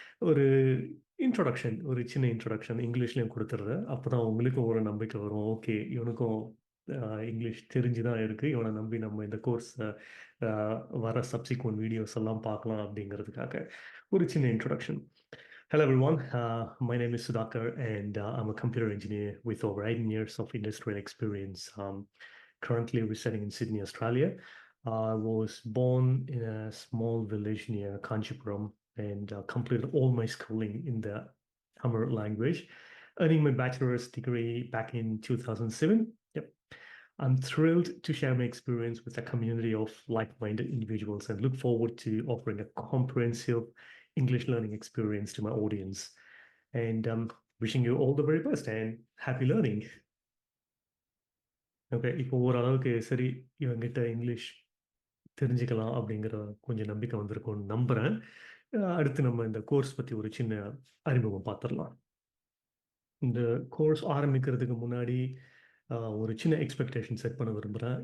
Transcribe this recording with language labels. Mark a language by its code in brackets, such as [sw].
[ta] ஒரு இன்ட்ரோடக்ஷன், ஒரு சின்ன இன்ட்ரோடக்ஷன் இங்கிலீஷ்லேயும் கொடுத்துட்றேன். அப்போ தான் உங்களுக்கும் ஒரு நம்பிக்கை வரும். ஓகே, இவனுக்கும் இங்கிலீஷ் தெரிஞ்சு தான் இருக்குது, இவனை நம்பி நம்ம இந்த கோர்ஸ் வர சப்சிக்வெண்ட் வீடியோஸ் எல்லாம் பார்க்கலாம் அப்படிங்கிறதுக்காக ஒரு சின்ன introduction. [en] Hello everyone, my name is Sudhakar and I'm a computer engineer with over 18 years of industrial experience. Currently residing in Sydney, Australia. I was born in a small village near Kanchipuram and completed all my schooling in the Tamil language, earning my bachelor's degree back in 2007. Yep. I'm thrilled to share my experience with a community of like-minded individuals and look forward to offering a comprehensive English learning experience to my audience. And wishing you all the very best and happy learning. [ta] Okay, இப்போ ஓரளவுக்கு சரி, இவங்கிட்ட English தெரிஞ்சுக்கலாம் அப்படிங்கிற கொஞ்சம் நம்பிக்கை வந்திருக்கும்னு நம்புகிறேன். அடுத்து நம்ம இந்த கோர்ஸ் பற்றி ஒரு சின்ன அறிமுகம் பார்த்துடலாம். இந்த கோர்ஸ் ஆரம்பிக்கிறதுக்கு முன்னாடி ஒரு சின்ன எக்ஸ்பெக்டேஷன் செட் பண்ண விரும்புகிறேன்.